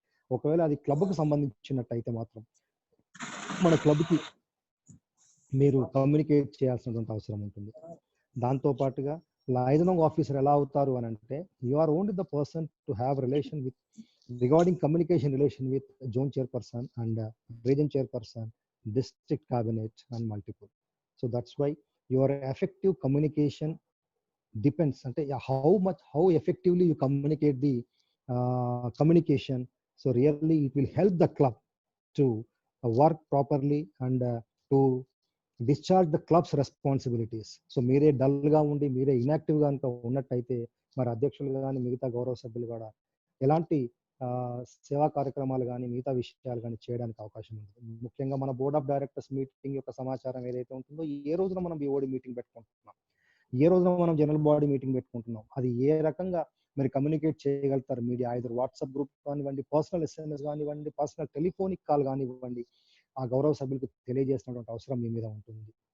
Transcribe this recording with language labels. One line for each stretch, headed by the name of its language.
Telugu: ఒకవేళ అది క్లబ్కు సంబంధించినట్టయితే మాత్రం మన క్లబ్కి మీరు కమ్యూనికేట్ చేయాల్సినటువంటి అవసరం ఉంటుంది. దాంతో పాటుగా లైజనింగ్ ఆఫీసర్ ఎలా అవుతారు అని అంటే
English: You are only the person to have relation with regarding communication relation with zone chairperson and region chairperson, district cabinet and multiple. So that's why your effective communication depends on how effectively you communicate the communication. So really it will help the club to work properly and to discharge the club's responsibilities.
Telugu: So మీరే డల్గా ఉండి మీరే ఇన్యాక్టివ్గా కనుక ఉన్నట్టయితే మరి అధ్యక్షులు కానీ మిగతా గౌరవ సభ్యులు కూడా ఎలాంటి సేవా కార్యక్రమాలు కానీ మిగతా విషయాలు కానీ చేయడానికి అవకాశం ఉంటుంది. ముఖ్యంగా మన బోర్డ్ ఆఫ్ డైరెక్టర్స్ మీటింగ్ యొక్క సమాచారం ఏదైతే ఉంటుందో ఏ రోజున మనం BOD మీటింగ్ పెట్టుకుంటున్నాం, ఏ రోజున మనం జనరల్ బాడీ మీటింగ్ పెట్టుకుంటున్నాం, అది ఏ రకంగా మరి కమ్యూనికేట్ చేయగలుగుతారు మీడియా, ఐదర్ వాట్సాప్ గ్రూప్ కానివ్వండి, పర్సనల్ SMS కానివ్వండి, పర్సనల్ టెలిఫోనిక్ కాల్ కానివ్వండి, ఆ గౌరవ సభ్యులకు తెలియజేసినటువంటి అవసరం మీ మీద ఉంటుంది.